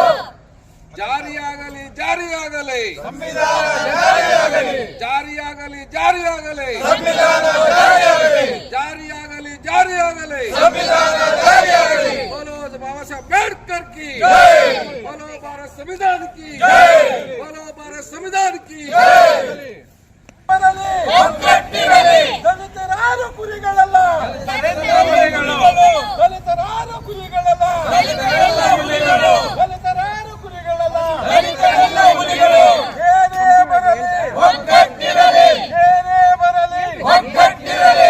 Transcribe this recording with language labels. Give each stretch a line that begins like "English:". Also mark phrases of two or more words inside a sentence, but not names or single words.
Kannada: ಜಾರಿಯಾಗಲಿ ಜಾರಿಯಾಗಲಿ ಸಂವಿಧಾನ ಜಾರಿಯಾಗಲಿ, ಜಾರಿಯಾಗಲಿ ಜಾರಿಯಾಗಲಿ ಸಂವಿಧಾನ ಜಾರಿಯಾಗಲಿ, ಜಾರಿಯಾಗಲಿ ಜಾರಿಯಾಗಲಿ ಸಂವಿಧಾನ ಜಾರಿಯಾಗಲಿ.
Hindi: बोलो बाबा साहब अम्बेडकर की, बोलो भारत संविधान की, बोलो भारत संविधान की.
Kannada: ದಲಿತರಾರು ಕುರಿಗಳಲ್ಲ, ದಲಿತರಾರು ಕುರಿಗಳಲ್ಲ, ದಲಿತರಾರು ಕುರಿಗಳಲ್ಲ, ಏನೇ ಬರಲಿ ಒಗ್ಗಟ್ಟಿರಲಿ, ಏನೇ ಬರಲಿ ಒಗ್ಗಟ್ಟಿರಲಿ.